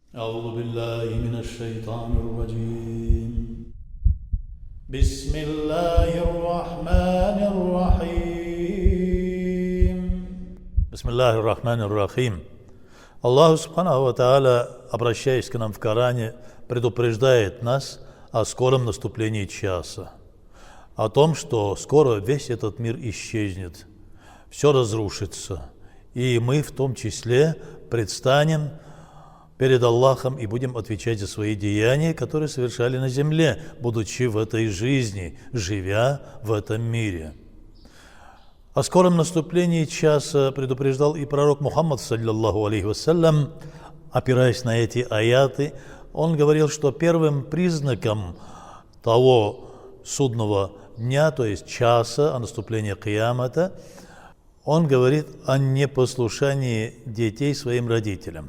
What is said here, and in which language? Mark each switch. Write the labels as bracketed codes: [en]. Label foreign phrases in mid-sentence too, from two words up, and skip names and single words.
[ar] أعوذ بالله من الشيطان الرجيم بسم الله الرحمن الرحيم بسم الله الرحمن الرحيم. الله سبحانه وتعالى, [ru] обращаясь к нам в Коране, предупреждает нас о скором наступлении часа, о том, что скоро весь этот мир исчезнет, все разрушится, и мы в том числе предстанем перед Аллахом и будем отвечать за свои деяния, которые совершали на земле, будучи в этой жизни, живя в этом мире. О скором наступлении часа предупреждал и пророк Мухаммад, [ar] صلى الله عليه وسلم, [ru] опираясь на эти аяты. Он говорил, что первым признаком того судного дня, то есть часа, о наступлении киямата, он говорит о непослушании детей своим родителям.